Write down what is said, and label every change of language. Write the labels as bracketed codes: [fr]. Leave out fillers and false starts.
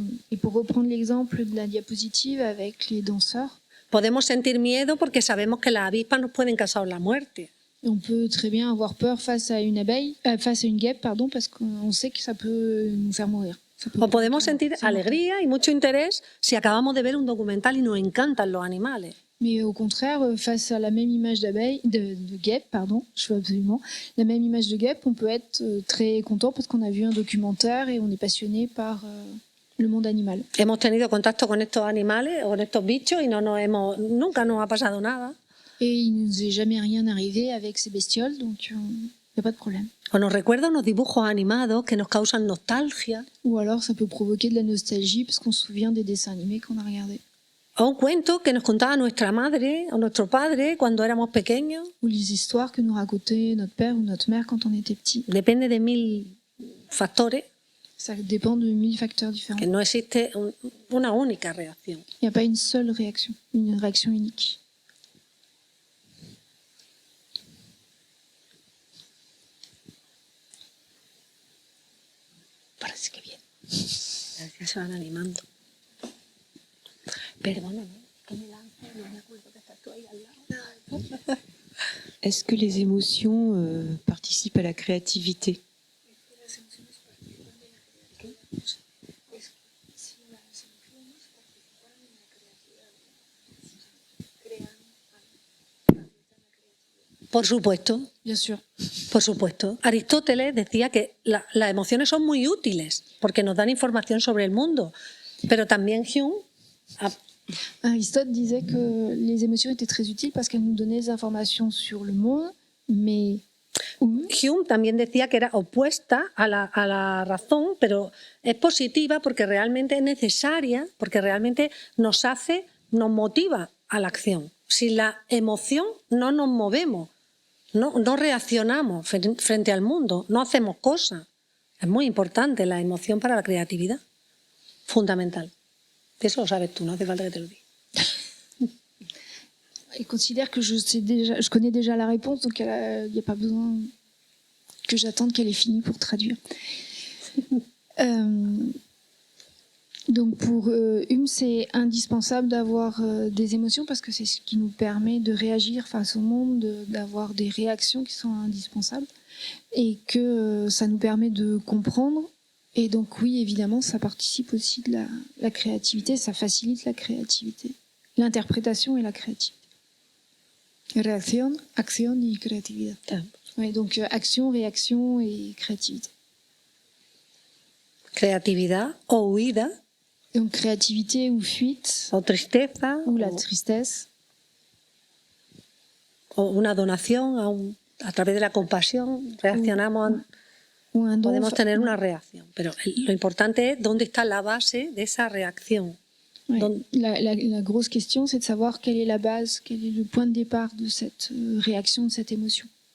[fr] Et pour reprendre l'exemple de la diapositive avec les danseurs, [es] Podemos sentir miedo porque sabemos que las avispas nos pueden causar la muerte. [fr] Et on peut très bien avoir peur face à une abeille, face à une guêpe, pardon, parce qu'on sait que ça peut nous faire mourir. Ça peut [es] O podemos [fr] provoquer [es] sentir [fr] c'est mortel. [es] alegría y mucho interés si acabamos de ver un documental y nos encantan los animales. [fr] Mais au contraire, face à la même image de guêpe, pardon, je veux absolument, la même image de guêpe, on peut être très content parce qu'on a vu un documentaire et on est passionné par le monde animal. [es] Hemos tenido contacto con estos animales, con estos bichos y nunca nos ha pasado nada. [fr] Et il ne nous est jamais rien arrivé avec ces bestioles, donc il n'y a pas de problème. [es] O nos recuerda unos dibujos animados que nos causan nostalgia. [fr] Ou alors ça peut provoquer de la nostalgie parce qu'on se souvient des dessins animés qu'on a regardés. [es] O un cuento que nos contaba nuestra madre o nuestro padre cuando éramos pequeños. [fr] Ou les histoires que nous racontait notre père ou notre mère quand on était petit. [es] Depende de 1000 factores, [fr] Ça dépend de 1000 facteurs différents. [es] que no existe una única reacción. [fr] Il n'y a pas une seule réaction, une réaction unique. [es] Parece que bien. Ya se van animando. Perdóname, que me lance, no me acuerdo que estás tú ahí al lado. [fr] Est-ce que les émotions participent à la créativité? [es] Por supuesto, [fr] Bien sûr. [es] por supuesto. Aristóteles decía que las emociones son muy útiles porque nos dan información sobre el mundo, pero también Hume [fr] Aristote disait que les émotions étaient très utiles parce qu'elles nous donnaient des informations sur le monde, mais [es] Hume también decía que era opuesta a la razón, pero es positiva porque realmente es necesaria, porque realmente nos motiva a la acción. Sin la emoción no nos movemos, no reaccionamos frente al mundo, no hacemos cosas. Es muy importante la emoción para la creatividad, fundamental. Eso lo sabes tú, no hace falta que te lo diga. [fr] il considère que je connais déjà la réponse, donc il n'y a pas besoin que j'attende qu'elle ait fini pour traduire. Donc pour Hume, c'est indispensable d'avoir des émotions parce que c'est ce qui nous permet de réagir face au monde, d'avoir des réactions qui sont indispensables et que ça nous permet de comprendre. Et donc oui, évidemment, ça participe aussi de la créativité, ça facilite la créativité, l'interprétation et la créativité. Réaction, action et créativité. Ouais, donc action, réaction et créativité. [es] Creatividad o huida. [fr] Donc créativité ou fuite, [es] O tristeza, [fr] ou la tristesse, [es] o una donación a través de la compasión, reaccionamos, [fr] ou un don. [es] podemos tener una reacción, pero lo importante es dónde está la base de esa reacción. [fr] Ouais. Donc- La grosse question, c'est de savoir quelle est la base, quel est le point de départ de cette réaction, de cette émotion.